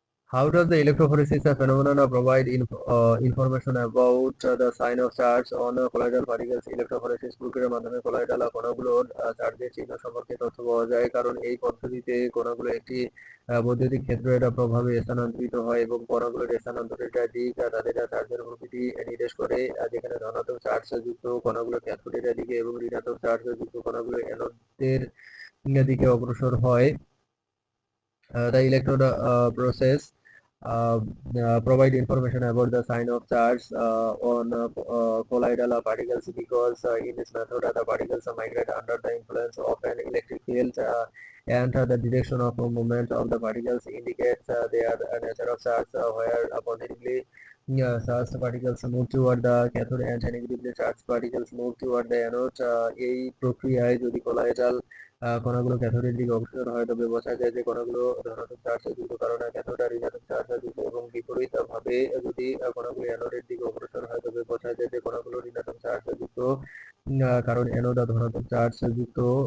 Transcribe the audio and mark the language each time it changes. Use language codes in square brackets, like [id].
[en] How does the electrophoresis phenomena provide information about the sign of charge on colloidal particles? [bn] Electrophoresis প্রক্রিয়ার মাধ্যমে colloidal কণাগুলোর চার্জের চিহ্ন সম্পর্কে তথ্য পাওয়া যায়, কারণ এই পদ্ধতিতে কণাগুলো একটি বৈদ্যুতিক ক্ষেত্রের প্রভাবে স্থানান্তরিত হয় এবং কণাগুলোর স্থানান্তরের দিক তাদের চার্জের প্রকৃতি নির্দেশ করে। যেখানে ধনাত্মক চার্জ যুক্ত কণাগুলো ক্যাথোডের দিকে এবং ঋণাত্মক চার্জ যুক্ত কণাগুলো অ্যানোডের দিকে অগ্রসর হয়। [en] The electrode process uh, provide information about the sign of charge on colloidal particles, because in this method the particles migrate under the influence of an electric field, and the direction of movement of the particles indicates their nature of charge, where positively charged particles move toward the cathode and negatively charged particles move toward the anode. [bn] এই প্রক্রিয়ায় যদি colloidal কণাগুলো ক্যাথোডের দিকে অগ্রসর হয়, তবে বোঝা যায় যে কণাগুলো ধনাত্মক চার্জে যুক্ত, কারণ ক্যাথোড আর ঋণাত্মক চার্জে যুক্ত, এবং বিপরীতভাবে যদি কণাগুলো অ্যানোডের দিকে অগ্রসর হয়, তবে বোঝা যায় যে কণাগুলো ঋণাত্মক চার্জে যুক্ত, কারণ অ্যানোড ধনাত্মক চার্জ যুক্ত।